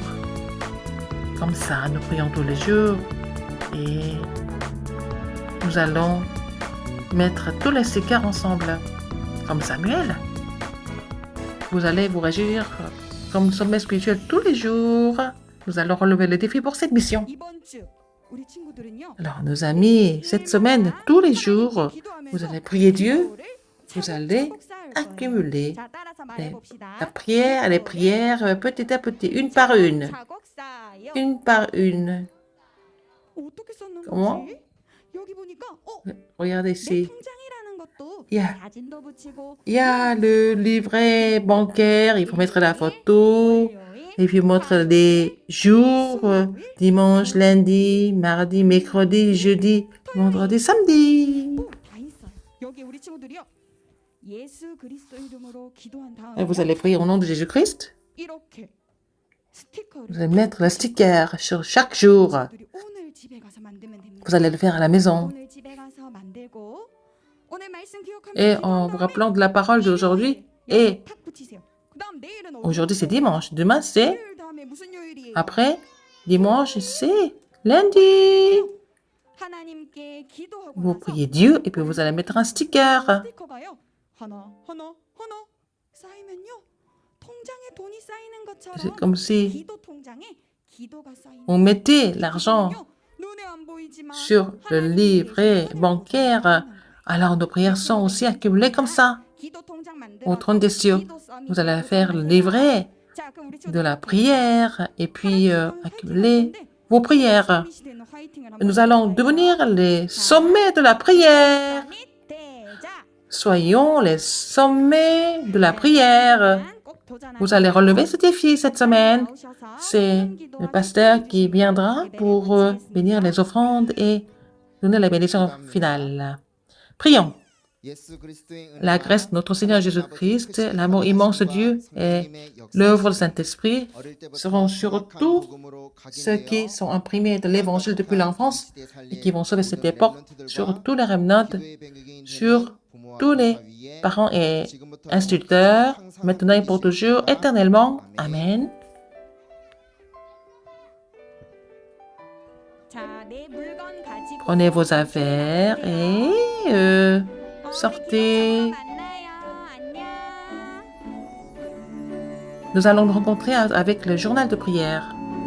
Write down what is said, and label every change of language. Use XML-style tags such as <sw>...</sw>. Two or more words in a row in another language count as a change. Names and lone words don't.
<fr>Comme ça, nous prions tous les jours et nous allons mettre tous les stickers ensemble. Comme Samuel. Vous allez vous réjouir comme sommet spirituel tous les jours. Nous allons relever le défi pour cette mission.</fr> <ko>이번 주 우리 친구들은요.</ko> <fr>Alors, nos amis, cette semaine, tous les jours, vous allez prier Dieu. Vous allez accumuler la prière, les prières petit à petit, une par une. Une par une.</fr> <ko>어떻게 썼는</ko> <fr>Comment?</fr> <ko>거지? 여기 보니까</ko> <fr>Regardez</fr> <ko>내</ko> <fr>ici.</fr> <ko>통장이라는 것도 Yeah. 사진도 붙이고</ko> <fr>Il y a le livret bancaire, il faut mettre la photo, et puis mettre les jours, dimanche, lundi, mardi, mercredi, jeudi, vendredi, samedi.</fr> <ko>다 있어요. 여기 우리 친구들이요. 예수 그리스도 이름으로 기도한</ko> <fr>Et</fr> <ko>다음에</ko> <fr>vous allez prier au nom de Jésus-Christ.</fr> <ko>이렇게 스티커를</ko> <fr>Vous allez mettre le sticker sur chaque jour.</fr> <ko>친구들이 오늘 집에 가서 만들면 됩니다.</ko> <fr>Vous allez le faire à la maison.</fr> <ko>오늘 집에 가서 만들고 오늘 말씀 기억하면서</ko> <fr>Et</fr> <ko>기도한</ko> <fr>en vous</fr> <ko>다음에</ko> <fr>rappelant de la parole d'aujourd'hui, et</fr> <ko>탁 붙이세요. 그다음 내일은</ko> <fr>aujourd'hui c'est dimanche, demain c'est,</fr> <ko>토요일 다음에 무슨 요일이에요?</ko> <fr>après dimanche c'est lundi.</fr> <ko>하나님께 기도하고</ko> <fr>Vous</fr> <ko>나서</ko> <fr>priez Dieu et puis vous allez mettre un sticker.</fr> <ko>스티커가요. 하나 쌓이면요. 통장에 돈이 쌓이는</ko> <fr>C'est</fr> <ko>것처럼</ko> <fr>comme si</fr> <ko>기도 통장에 기도가 쌓이는</ko> <fr>on mettait l'argent</fr> <ko>기도는요, 눈에 안 보이지만</ko> <fr>sur le</fr> <ko>하나님이</ko> <fr>livret</fr> <ko>계신</ko> <fr>bancaire.</fr> <ko>하나님</ko> <fr>Alors nos prières sont aussi accumulées comme ça.</fr> <ko>기도 통장</ko> <fr>Au trône des cieux,</fr> <ko>기도 썸이</ko> <fr>vous allez</fr> <ko>기도</ko> <fr>faire le</fr> <ko>썸이</ko> <fr>livret</fr> <ko>자, 그럼 우리</ko> <fr>de la</fr> <ko>친구들</ko> <fr>prière et puis</fr> <ko>하나님은</ko> <fr>accumuler</fr> <ko>화이팅 할 건데</ko> <fr>vos prières.</fr> <ko>우리 시대는 화이팅을 한번</ko> <fr>Nous allons</fr> <ko>해볼까요?</ko> <fr>devenir les sommets de la prière.</fr> <ko>아니, 대자.</ko> <fr>Soyons les sommets de la prière.</fr> <ko>꼭 도전하세요.</ko> <fr>Vous allez relever ce défi cette semaine.</fr> <ko>나오셔서</ko> <fr>C'est</fr> <ko>기도와</ko> <fr>le pasteur</fr> <ko>기도해</ko> <fr>qui viendra</fr> <ko>주시기</ko> <fr>pour</fr> <ko>바랍니다.</ko> <fr>bénir les offrandes et donner la bénédiction finale. Prions. La grâce de notre Seigneur Jésus-Christ, l'amour immense de Dieu et l'œuvre du Saint-Esprit seront sur tous ceux qui sont imprimés de l'Évangile depuis l'enfance et qui vont sauver cette époque, sur tous les remnants, sur tous les parents et instituteurs, maintenant et pour toujours, éternellement. Amen.</fr> <ko>자, 내 물건 가지고</ko> <fr>Prenez vos affaires et sortez.</fr> <ko>만나요. 안녕.</ko> <fr>Nous allons nous rencontrer avec le journal de prière.</fr>